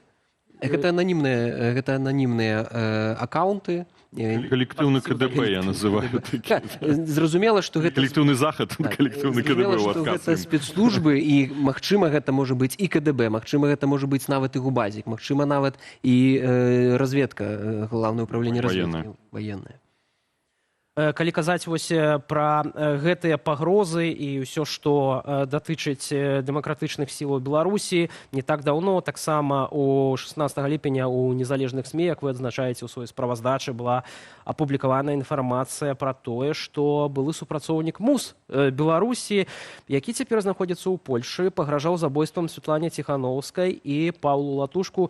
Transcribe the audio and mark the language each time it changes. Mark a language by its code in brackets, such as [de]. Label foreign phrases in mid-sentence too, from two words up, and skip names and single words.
[be] Гэта ананімныя аккаунты. [ru] Коллективный КДБ я называю. [be] Зразумела, што гэта [ru] Коллективный захад, коллективный КДБ у [be] што адказ. гэта спецслужбы, і магчыма гэта можа быць і КДБ, магчыма гэта можа быць нават і губазік, магчыма нават і разведка, [ru] Главное управление [be] разведкі ваенная. Калі казаць вось пра гэтыя пагрозы і ўсё, што датычыць дэмакратычных сілаў Беларусі, не так даўно, таксама у 16 ліпеня у незалежных СМІ, як вы адзначаеце ў сваёй справаздачы, была апублікавана інфармацыя пра тое, што былы супрацоўнік МУС Беларусі, які цяпер знаходзіцца ў Польшы, пагражаў забойствам Святлане Ціхановскай і Паўлу Латушку.